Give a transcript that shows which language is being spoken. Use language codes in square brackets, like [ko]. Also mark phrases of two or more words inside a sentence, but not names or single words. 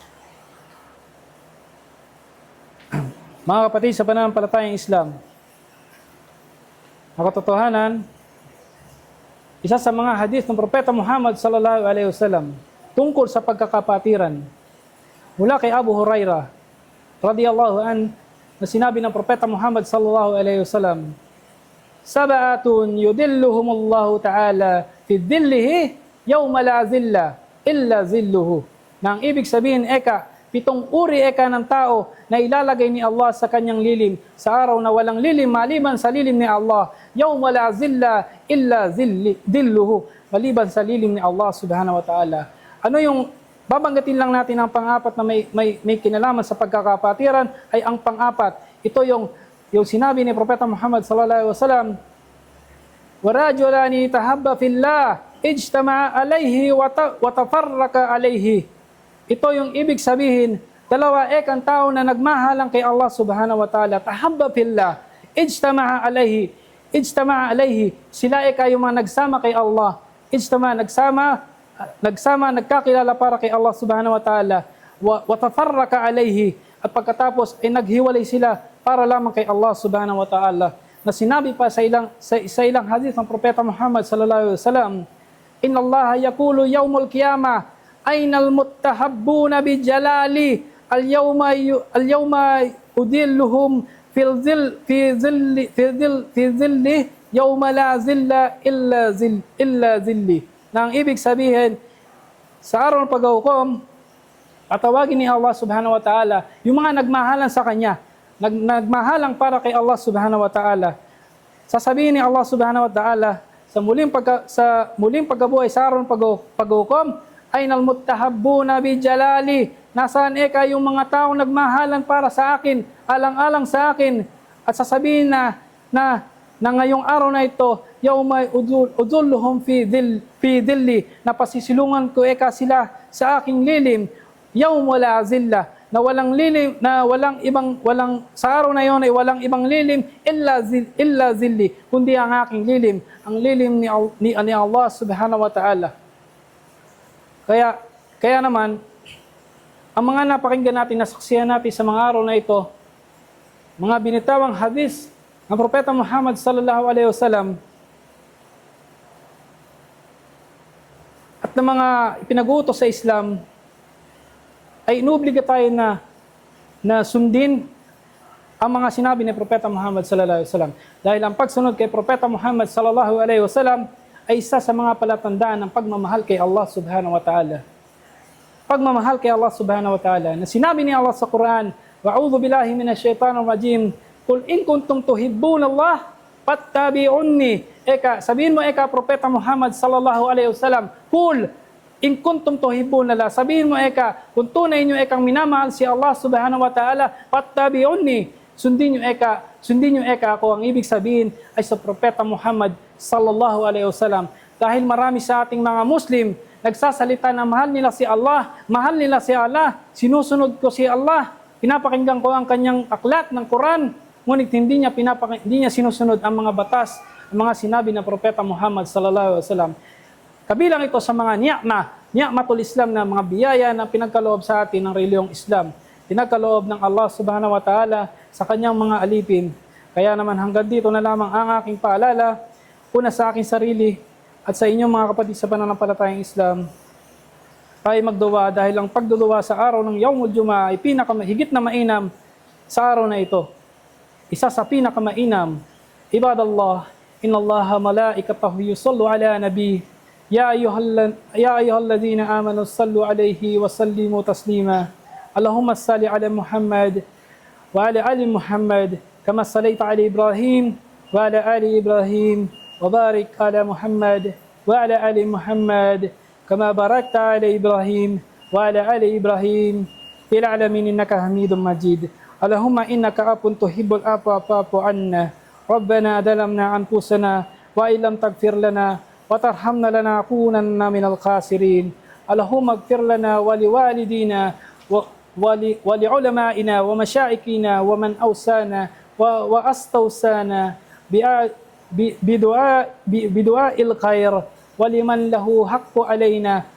[tl] Mga kapatid sa pananampalatayang Islam, ang katotohanan, isa sa mga hadith ng Propeta Muhammad [ar] صلى الله عليه وسلم [tl] tungkol sa pagkakapatiran mula kay Abu Hurairah [ar] رضي الله عنه, [tl] na sinabi ng Propeta Muhammad [ar] صلى الله عليه وسلم, سبعة يظلهم الله تعالى في ظله يوم لا ظل إلا ظله. [tl] Na ang ibig sabihin 7 uri ng tao na ilalagay ni Allah sa kanyang lilim sa araw na walang lilim maliban sa lilim ni Allah, [ar] يوم لا ظل إلا ظله, [tl] maliban sa lilim ni Allah [ar] سبحانه وتعالى. [tl] Ano yung babanggatin lang natin ang pang-apat na may kinalaman sa pagkakapatiran ay ang pang-apat. Ito yung sinabi ni Propeta Muhammad [ar] صلى الله عليه وسلم, "ورجلان تحابا في الله اجتمعا عليه وتفرقا عليه." [tl] Ito yung ibig sabihin, dalawa ang tao na nagmahalang kay Allah [ar] سبحانه وتعالى, تحابا في الله اجتمعا عليه. [tl] Sila yung mga nagsama kay Allah. Nagsama, nagkakilala para kay Allah [ar] سبحانه وتعالى, وتفرقا عليه, [tl] at pagkatapos ay naghiwalay sila para lamang kay Allah [ar] سبحانه وتعالى. [tl] Na sinabi pa sa ilang hadith ng Propeta Muhammad [ar] صلى الله عليه وسلم, إن الله يقول يوم القيامة أين المتحابون بجلالي اليوم أظلهم في ظلي يوم لا ظل إلا ظلي. [tl] Na ang ibig sabihin, sa araw ng pag-hukom, tatawagin ni Allah [ar] سبحانه وتعالى [tl] yung mga nagmahalan sa Kanya, nagmahalang para kay Allah [ar] سبحانه وتعالى. [tl] Sasabihin ni Allah [ar] سبحانه وتعالى [tl] sa muling pagkabuhay sa araw ng pag-hukom, [ar] أين المتحابون بجلالي, [tl] nasaan yung mga taong nagmahalan para sa akin, alang-alang sa akin, at sasabihin na ngayong araw na ito, [ar] yawma أظلهم في ظلي, [tl] na pasisilungan ko sila sa aking lilim, [ar] يوم لا ظل, [tl] na walang lilim, na walang sa araw na yon ay walang ibang lilim [ar] إلا ظلي, [tl] kundi ang aking lilim, ang lilim ni Allah [ar] سبحانه وتعالى. [tl] Kaya naman, ang mga napakinggan natin, nasaksihan natin sa mga araw na ito, mga binitawang hadis ng Propeta Muhammad [ar] صلى الله عليه وسلم [tl] at ng mga ipinag-uutos sa Islam, ay inuobliga tayo na sundin ang mga sinabi ni Propeta Muhammad [ar] صلى الله عليه وسلم. [tl] Dahil ang pagsunod kay Propeta Muhammad [ar] صلى الله عليه وسلم [tl] ay isa sa mga palatandaan ng pagmamahal kay Allah [ar] سبحانه وتعالى. [tl] Pagmamahal kay Allah [ar] سبحانه وتعالى, [tl] na sinabi ni Allah sa Quran, [ar] وأعوذ بالله من الشيطان الرجيم, قل إن كنتم تحبون الله فاتبعوني. [tl] Sabihin mo Propeta Muhammad [ar] صلى الله عليه وسلم, قل إن كنتم تحبون الله, [tl] sabihin mo kung tunay niyo minamahal si Allah [ar] سبحانه وتعالى, [tl] fattabi'unni, sundin niyo ako. Ang ibig sabihin ay sa Propeta Muhammad [ar] صلى الله عليه وسلم. [tl] Dahil marami sa ating mga Muslim nagsasalita na mahal nila si Allah, sinusunod ko si Allah, pinapakinggan ko ang kanyang aklat ng Quran, ngunit hindi niya sinusunod ang mga batas, ang mga sinabi ng Propeta Muhammad [ar] صلى الله عليه وسلم. [tl] Kabilang ito sa mga [ar] نعمة الإسلام, [tl] na mga biyaya na pinagkaloob sa atin ng reliyong Islam. Pinagkaloob ng Allah [ar] سبحانه وتعالى [tl] sa kanyang mga alipin. Kaya naman hanggang dito na lamang ang aking paalala, una sa aking sarili at sa inyong mga kapatid sa pananampalatayang Islam. Tayo magduwa, dahil ang pagduduwa sa araw ng [ar] يوم الجمعة [tl] ay higit na mainam sa araw na ito. Isa sa pinakamainam, [ar] عباد الله إن الله وملائكته يصلون على النبي يا أيها الذين آمنوا صلوا عليه وسلموا تسليما. اللهم صل على محمد وعلى آل محمد كما صليت على إبراهيم وعلى آل إبراهيم وبارك على محمد وعلى آل محمد كما باركت على إبراهيم وعلى آل إبراهيم في العالمين إنك حميد مجيد. اللهم إنك عفو تحب العفو فاعف عنا. ربنا ظلمنا أنفسنا وإن لم تغفر لنا وترحمنا لنكونن من الخاسرين. اللهم اغفر لنا ولوالدينا ولعلمائنا ومشايخنا ومن أوصانا وأستوصانا بدعاء الخير ولمن له حق علينا.